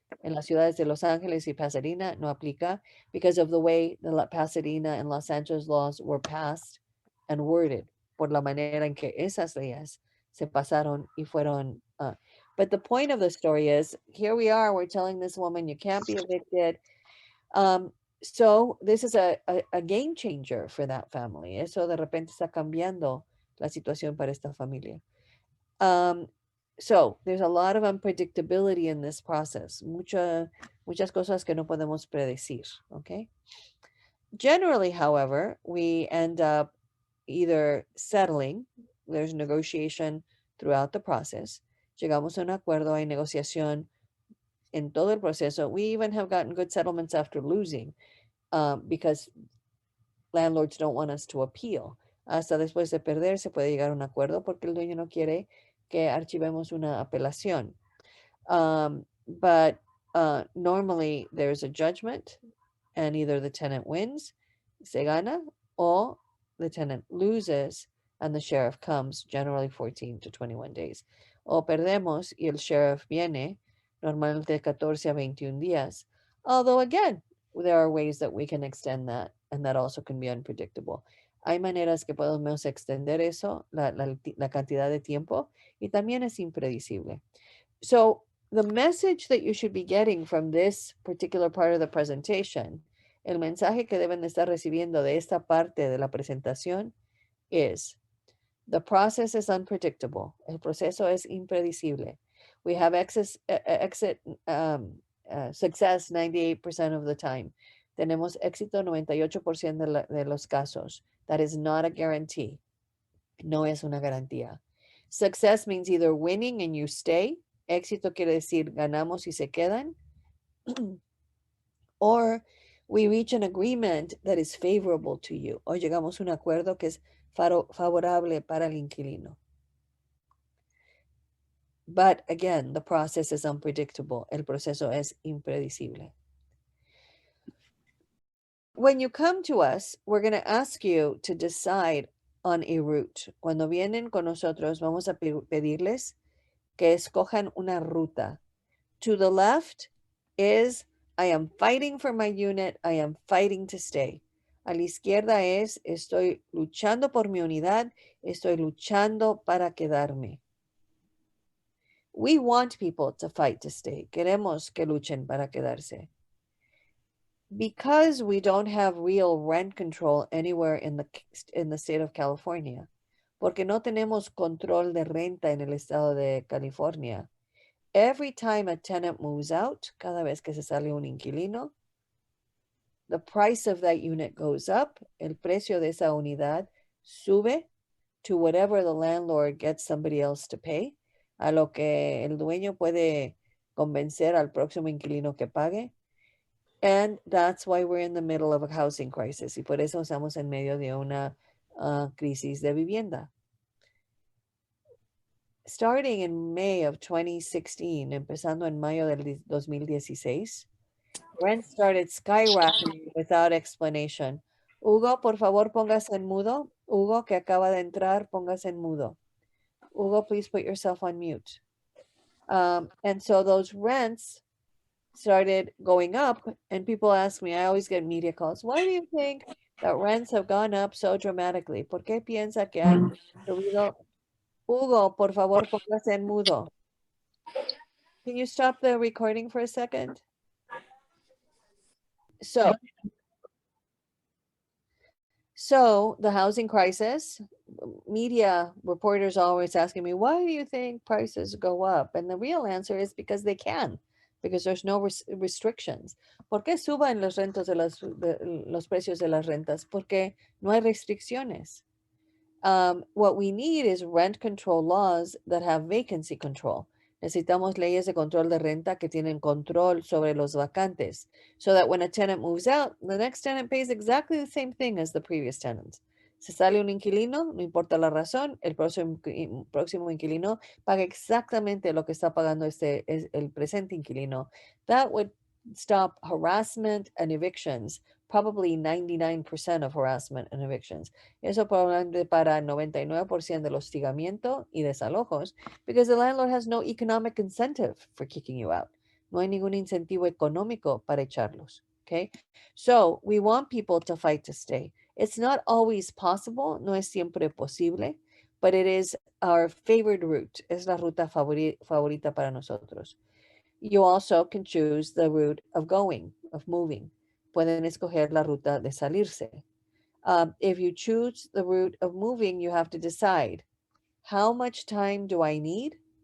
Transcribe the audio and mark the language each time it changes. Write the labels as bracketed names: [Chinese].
[Spanish] En las ciudades de Los Ángeles y Pasadena no aplica [English] because of the way the Pasadena and Los Angeles laws were passed and worded, [Spanish] por la manera en que esas leyes se pasaron y fueron. [English] But the point of the story is, here we are, we're telling this woman you can't be evicted. So this is a game changer for that family. [Spanish] Eso de repente está cambiando la situación para esta familia. [English] So there's a lot of unpredictability in this process. [Spanish] Muchas cosas que no podemos predecir, okay? [English] Generally, however, we end up either settling, there's negotiation throughout the process. [Spanish] Llegamos a un acuerdo, hay negociación en todo el proceso. [English] We even have gotten good settlements after losing because landlords don't want us to appeal. [Spanish] Hasta después de perder se puede llegar a un acuerdo porque el dueño no quiere que archivemos una apelación. [English] But normally there's a judgment and either the tenant wins, [Spanish] se gana, [English] or the tenant loses and the sheriff comes, generally 14 to 21 days. [Spanish] O perdemos y el sheriff viene, normalmente 14 a 21 días. [English] Although again, there are ways that we can extend that, and that also can be unpredictable. [Spanish] Hay maneras que podemos extender eso, la cantidad de tiempo, y también es impredecible. [English] So the message that you should be getting from this particular part of the presentation, [Spanish] el mensaje que deben de estar recibiendo de esta parte de la presentación [English] is, the process is unpredictable. [Spanish] El proceso es impredecible. [English] We have success 98% of the time. [Spanish] Tenemos éxito 98% de los casos. [English] That is not a guarantee. [Spanish] No es una garantía. [English] Success means either winning and you stay. [Spanish] Éxito quiere decir ganamos y se quedan. [English] Or we reach an agreement that is favorable to you. [Spanish] O llegamos a un acuerdo que es favorable para el inquilino. [English] But again, the process is unpredictable. [Spanish] El proceso es impredecible. [English] When you come to us, we're going to ask you to decide on a route. [Spanish] Cuando vienen con nosotros, vamos a pedirles que escojan una ruta. [English] To the left is, I am fighting for my unit, I am fighting to stay. [Spanish] A la izquierda es, estoy luchando por mi unidad, estoy luchando para quedarme. [English] We want people to fight to stay. [Spanish] Queremos que luchen para quedarse. [English] Because we don't have real rent control anywhere in the state of California, [Spanish] porque no tenemos control de renta en el estado de California, [English] every time a tenant moves out, [Spanish] cada vez que se sale un inquilino, [English] the price of that unit goes up, [Spanish] el precio de esa unidad sube [English] to whatever the landlord gets somebody else to pay, [Spanish] a lo que el dueño puede convencer al próximo inquilino que pague. [English] And that's why we're in the middle of a housing crisis. [Spanish] Y por eso estamos en medio de una crisis de vivienda. [English] Starting in May of 2016, [Spanish] empezando en mayo del 2016, [English] rent started skyrocketing without explanation. [Spanish] Hugo, por favor, póngase en mudo. Hugo, que acaba de entrar, póngase en mudo. [English] Hugo, please put yourself on mute. And so those rents started going up, and people ask me, I always get media calls, why do you think that rents have gone up so dramatically? [Spanish] ¿Por qué piensa que han subido? Hugo, por favor, póngase en mudo. [English] Can you stop the recording for a second? So the housing crisis, media reporters always asking me, why do you think prices go up? And the real answer is because they can, because there's no restrictions. [Spanish] ¿Por qué suben los rentos de los precios de las rentas? Porque no hay restricciones. [English] What we need is rent control laws that have vacancy control. [Spanish] Necesitamos leyes de control de renta que tienen control sobre los vacantes, [English] so that when a tenant moves out, the next tenant pays exactly the same thing as the previous tenant. [Spanish] Si sale un inquilino, no importa la razón, el próximo inquilino paga exactamente lo que está pagando el presente inquilino. [English] That would stop harassment and evictions, probably 99% of harassment and evictions. [Spanish] Eso probablemente para 99% del hostigamiento y desalojos, [English] because the landlord has no economic incentive for kicking you out. [Spanish] No hay ningún incentivo económico para echarlos. [English] Okay? So we want people to fight to stay. It's not always possible, [Spanish] no es siempre posible, [English] but it is our favorite route. [Spanish] Es la ruta favorita para nosotros. [English] You also can choose the route of going, of moving. [Spanish] Pueden escoger la ruta de salirse. [English] If you choose the route of moving, you have to decide, how much time do I need?